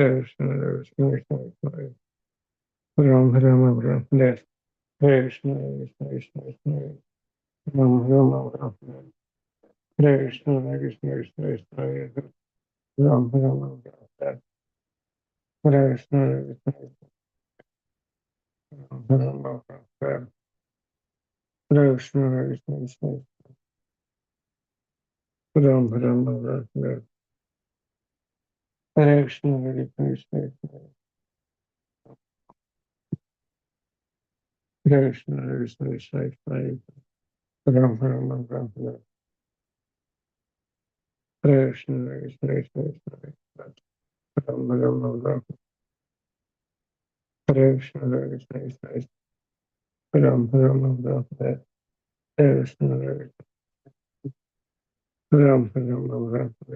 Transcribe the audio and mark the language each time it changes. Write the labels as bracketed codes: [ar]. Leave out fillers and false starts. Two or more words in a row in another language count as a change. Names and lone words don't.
[sa] కృష్ణ కృష్ణ కృష్ణ కృష్ణ రామ రామ హరే హరే కృష్ణ కృష్ణ కృష్ణ కృష్ణ రామ రామ హరే కృష్ణ కృష్ణ కృష్ణ కృష్ణ రామ రామ హరే కృష్ణ కృష్ణ రామ హరే కృష్ణ కృష్ణ కృష్ణ రామ రామ హరే కృష్ణ కృష్ణ కృష్ణ హరే కృష్ణ కృష్ణ కృష్ణ కృష్ణ రామ రామ Hare Krishna, Hare Krishna, Krishna Krishna, Hare Hare, Ram Ram Ram, Hare Krishna, Hare Krishna, Krishna Krishna, Ram Ram Ram, Hare Krishna, Hare Ram Ram Ram,